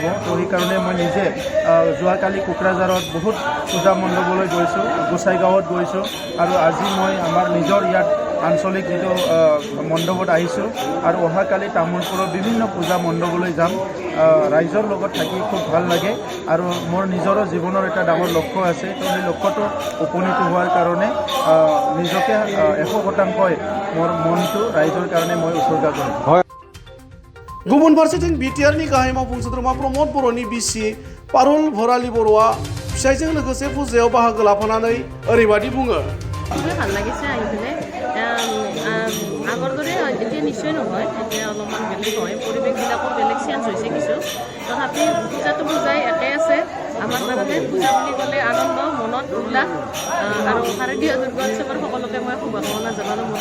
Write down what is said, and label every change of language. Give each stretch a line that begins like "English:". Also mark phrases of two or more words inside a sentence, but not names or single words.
Assamese: তো সেইকাৰণে মই নিজে যোৱাকালি কোকৰাঝাৰত বহুত পূজা মণ্ডপলৈ গৈছোঁ, গোসাইগাঁৱত গৈছোঁ আৰু আজি মই আমাৰ নিজৰ ইয়াত আঞ্চলিক যিটো মণ্ডপত আহিছোঁ আৰু অহাকালি তামোলপুৰৰ বিভিন্ন পূজা মণ্ডপলৈ যাম। ৰাইজৰ লগত থাকি খুব ভাল লাগে আৰু মোৰ নিজৰো জীৱনৰ এটা ডাঙৰ লক্ষ্য আছে। তো সেই লক্ষ্যটো উপনীত হোৱাৰ কাৰণে নিজকে 100% মোৰ মনটো ৰাইজৰ কাৰণে মই উৎসৰ্গা কৰিম।
Bodo: गुबुन फारसेथिं बिटिआरनि गाहाय मावफुं सोद्रोमा प्रमद बर'नि बिसि पारुल भराली बर'आ फिसायजों लोगोसे फुजायाव बाहागो लाफानानै ओरैबादि बुङो।
Assamese: খুবেই ভাল লাগিছে আহি পেলাই। আগৰ দৰে এতিয়া নিশ্চয় নহয়, এতিয়া অলপমান বেলেগ হয়, পৰিৱেশবিলাকো বেলেগ চেঞ্জ হৈছে কিছু, তথাপি পূজাটো পূজাই একে আছে। আমাৰ কাৰণে পূজা বুলি ক'লে আনন্দ, মনত উল্লাস আৰু শাৰদীয় দুৰ্গা উৎসৱৰ সকলোকে মই শুভকামনা জনালোঁ।